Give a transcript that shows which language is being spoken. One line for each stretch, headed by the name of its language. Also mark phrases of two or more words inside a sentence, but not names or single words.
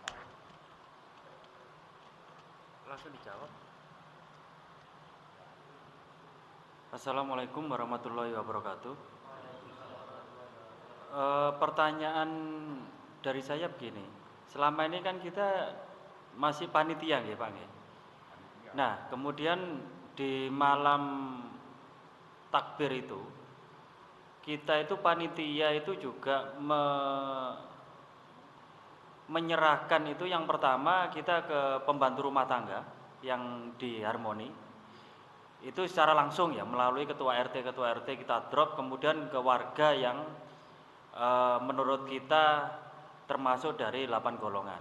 Indonesian: Langsung dijawab.
Arabic: السلام عليكم ورحمة الله وبركاته.
Indonesian: Pertanyaan dari saya begini, selama ini kan kita masih panitia nggih Pak nggih. Nah, kemudian di malam takbir itu kita itu panitia itu juga menyerahkan itu yang pertama kita ke pembantu rumah tangga yang di Harmoni itu secara langsung ya melalui ketua RT kita drop kemudian ke warga yang menurut kita termasuk dari 8 golongan.